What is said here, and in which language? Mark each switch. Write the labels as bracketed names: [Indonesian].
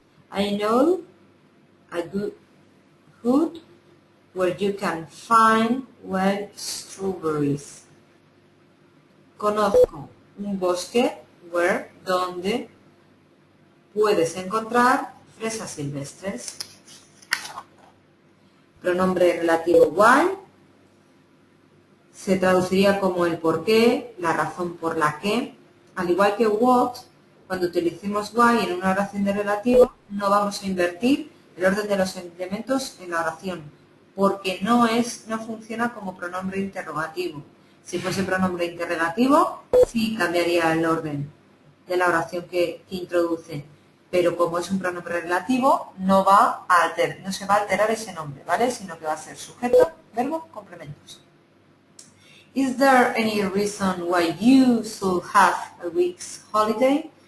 [English] I know a good hood where you can find wild strawberries. [Spanish] Conozco un bosque where, donde puedes encontrar fresas silvestres. Pronombre relativo why se traduciría como el por qué, la razón por la que. Al igual que what, cuando utilicemos why en una oración de relativo, no vamos a invertir el orden de los elementos en la oración, porque no funciona como pronombre interrogativo. Si fuese pronombre interrogativo, sí cambiaría el orden de la oración que introduce, pero como es un pronombre relativo, no se va a alterar ese nombre, ¿vale? Sino que va a ser sujeto, verbo, complementos. [English] Is there any reason why you should have a week's holiday?